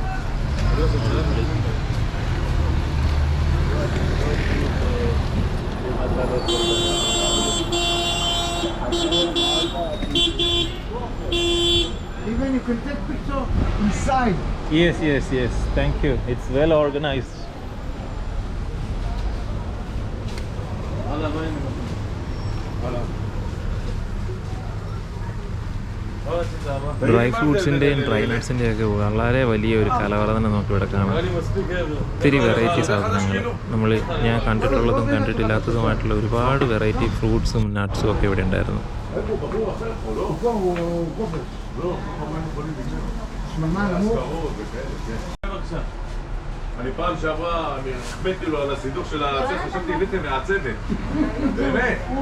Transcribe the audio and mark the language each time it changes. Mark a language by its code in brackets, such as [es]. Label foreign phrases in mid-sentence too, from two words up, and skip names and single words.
[en] Even you can take picture inside. Yes. Thank you. It's well organized. [ml] ഡ്രൈ ഫ്രൂട്ട്സിൻ്റെയും ഡ്രൈ നട്ട്സിൻ്റെയും ഒക്കെ വളരെ വലിയൊരു കലവറ തന്നെ നമുക്കിവിടെ കാണാം. ഒത്തിരി വെറൈറ്റി സാധനങ്ങൾ ഞാൻ കണ്ടിട്ടുള്ളതും കണ്ടിട്ടില്ലാത്തതുമായിട്ടുള്ള ഒരുപാട് വെറൈറ്റി ഫ്രൂട്ട്സും നട്ട്സും ഒക്കെ ഇവിടെ ഉണ്ടായിരുന്നു. [he] אני פעם שעברה, החמאתי לו על הסידור של הצוות, חשבתי הבאתם מהצוות. באמת.